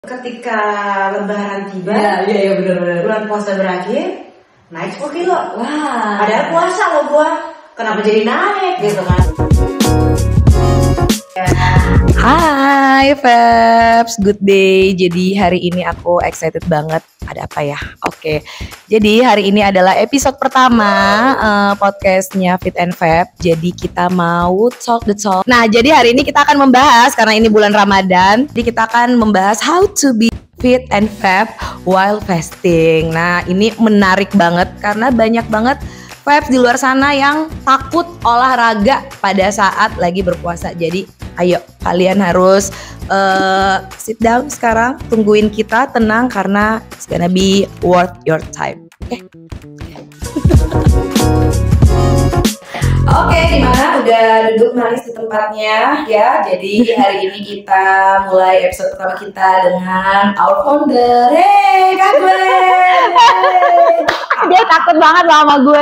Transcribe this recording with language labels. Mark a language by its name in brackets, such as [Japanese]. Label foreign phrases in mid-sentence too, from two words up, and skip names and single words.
[Indonesian] Ketika lebaran tiba, iya benar. bulan puasa berakhir, naik 10 kilo. Wah. Padahal puasa loh gua, kenapa jadi naik gitu kan? [English] Hai Febs, good day. [Indonesian] Jadi hari ini aku excited banget. Ada apa ya? Oke. Jadi hari ini adalah episode pertama podcastnya Fit and Fab. Jadi kita mau [English] talk the talk. [Indonesian] Nah, jadi hari ini kita akan membahas, karena ini bulan Ramadan, jadi kita akan membahas [English] how to be fit and fab while fasting. [Indonesian] Nah, ini menarik banget karena banyak banget Fabs di luar sana yang takut olahraga pada saat lagi berpuasa. Jadi ayo kalian harus [English] sit down [Indonesian] sekarang, tungguin kita, tenang karena [English] it's gonna be worth your time. [Indonesian] Oke, gimana? Udah duduk manis di tempatnya ya. Jadi hari ini kita mulai episode pertama kita dengan [English] our founder. [Indonesian] Hey, Kak Gwen. Dia takut banget sama gue.